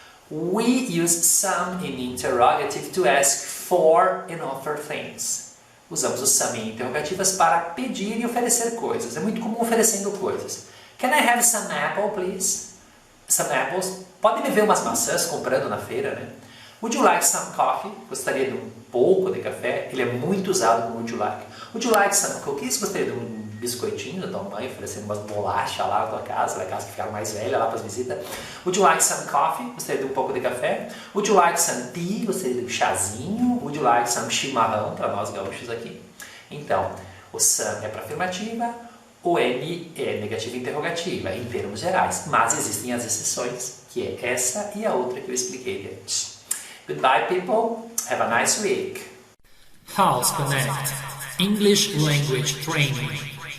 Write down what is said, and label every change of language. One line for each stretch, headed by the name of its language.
English: We use some in interrogative to ask for and offer things.
Portuguese: Usamos o some em interrogativas para pedir e oferecer coisas. É muito comum oferecendo coisas.
English: Can I have some apple, please? Some apples.
Portuguese: Pode me ver umas maçãs comprando na feira, né?
English: Would you like some coffee?
Portuguese: Gostaria de um pouco de café? Ele é muito usado como would you like.
English: Would you like some cookies?
Portuguese: Gostaria de um biscoitinho da tua mãe, oferecendo umas bolachas lá na tua casa, aquelas que ficaram mais velhas lá para as visitas.
English: Would you like some coffee?
Portuguese: Gostaria de um pouco de café? Would you like some tea? Gostaria de um chazinho?
English: Would you like some chimarrão?
Portuguese: Para nós gaúchos aqui. Então, o some é para afirmativa, o N é negativa interrogativa, em termos gerais. Mas existem as exceções, que é essa e a outra que eu expliquei antes.
English: Goodbye, people. Have a nice week. House Connect. English Language Training.